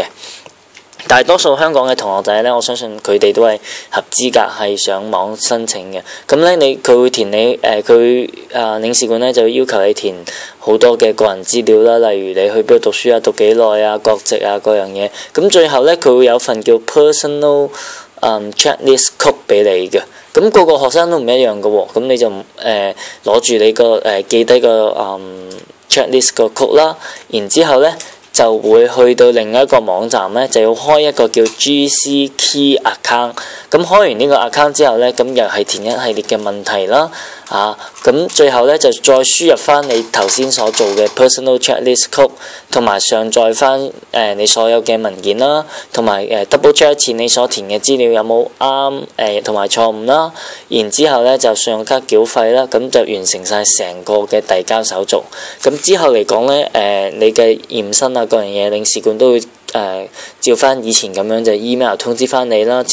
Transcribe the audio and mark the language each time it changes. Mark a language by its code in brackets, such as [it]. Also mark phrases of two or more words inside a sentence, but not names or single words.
[yue] 大多數香港嘅同學仔咧，我相信佢哋都係合資格係上網申請嘅。咁咧佢會填你領事館咧就要求你填好多嘅個人資料啦，例如你去邊度讀書啊、讀幾耐啊、國籍啊嗰樣嘢。咁最後咧佢會有份叫 [en] personal checklist code [yue] 俾你嘅。咁個個學生都唔一樣嘅喎。咁你就攞住你個記低個checklist 個 code 啦，然之後咧就會去到另一個網站咧，就要開一個叫 [en] GC Key account。 [yue] 咁開完呢個 account 之後咧，咁又係填一系列嘅問題啦。咁最後咧就再輸入翻你頭先所做嘅 [en] personal checklist code， [yue] 同埋上載翻你所有嘅文件啦，同埋 [en] double check [yue] 一次你所填嘅資料有冇啱同埋錯誤啦。然之後咧就信用卡繳費啦，咁就完成晒成個嘅遞交手續。咁之後嚟講咧，你嘅驗身啊各樣嘢，領事館都會照翻以前咁樣就 email 通知翻你啦。